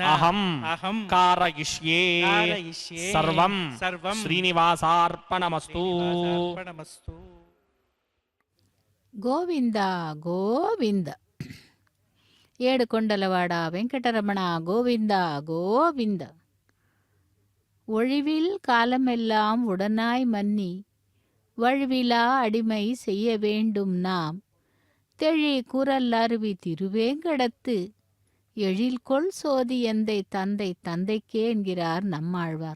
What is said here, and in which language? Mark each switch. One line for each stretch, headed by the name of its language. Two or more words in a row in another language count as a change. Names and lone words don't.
Sanskrit: అహం కారయిష్యే కారయిష్యే సర్వం సర్వం శ్రీనివాసార్పణమస్తు. శ్రీనివాసార్పణమస్తు.
Telugu: గోవింద గోవింద ఏడుకొండలవాడ వెంకటరమణ గోవింద గోవింద.
Tamil: ஒழிவில் காலமெல்லாம் உடனாய் மன்னி வழுவிலா அடிமை செய்ய வேண்டும் நாம் தெழி குரல் அருவி திருவேங்கடத்து எழில்கொள் சோதி எந்தை தந்தை தந்தைக்கே என்கிறார் நம்மாழ்வார்.